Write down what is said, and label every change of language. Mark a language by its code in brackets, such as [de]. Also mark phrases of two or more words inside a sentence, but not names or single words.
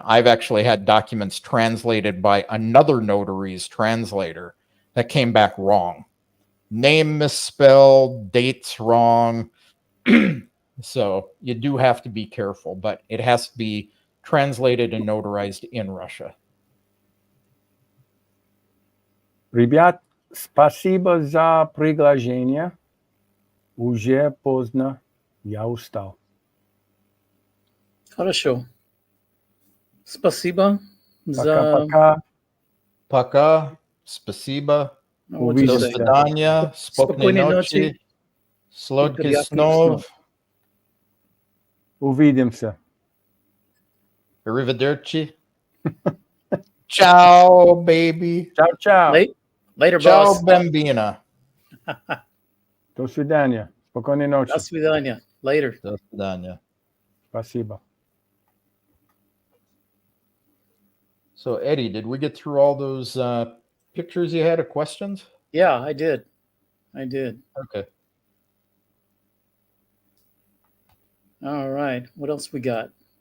[en] I've actually had documents translated by another notary's translator that came back wrong. Name misspelled, dates wrong. So you do have to be careful, but it has to be translated and notarized in Russia. [ru] Ребят, спасибо за приглашение. Уже поздно. Я устал. Хорошо. Спасибо за... Пока-пока. Пока. Спасибо. [en] What [ru] Увидимся. [en] you [ru] До [en] say? [ru] свидания. Спокойной ночи. Сладких снов. Увидимся. [it] Arrivederci. Ciao, baby. Ciao, ciao. [en] Later, [it] Ciao, [en] boss. [it] bambina. [ru] До свидания. Спокойной ночи. До свидания. Later. До свидания. Спасибо. [en] So, Eddie, did we get through all those pictures you had of questions? Yeah, I did. Okay. All right. What else we got?